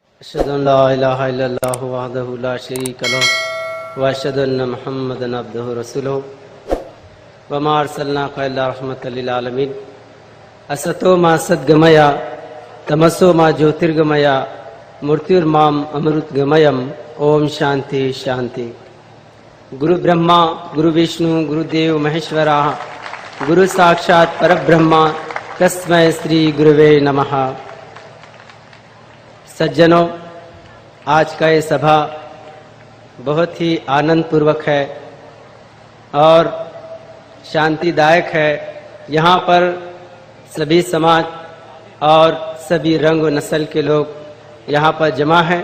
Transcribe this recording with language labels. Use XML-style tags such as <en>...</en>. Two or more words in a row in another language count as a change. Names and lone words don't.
<ar>أشهد أن لا إله إلا الله وحده لا شريك له وأشهد أن محمدا عبده ورسوله وما أرسلناك إلا رحمة للعالمين.</ar> <sa>असतो मा सद्गमय तमसो मा ज्योतिर्गमय मूर्तिर्माम अमृतगमयम। ओम शांति शांति। गुरु ब्रह्मा गुरु विष्णु गुरुदेव महेश्वरा गुरु साक्षात परब्रह्मा तस्मै श्री गुरुवे नमः।</sa> <hi>सज्जनों, आज का ये सभा बहुत ही आनंद पूर्वक है और शांतिदायक है। यहाँ पर सभी समाज और सभी रंग व नस्ल के लोग यहाँ पर जमा हैं।</hi>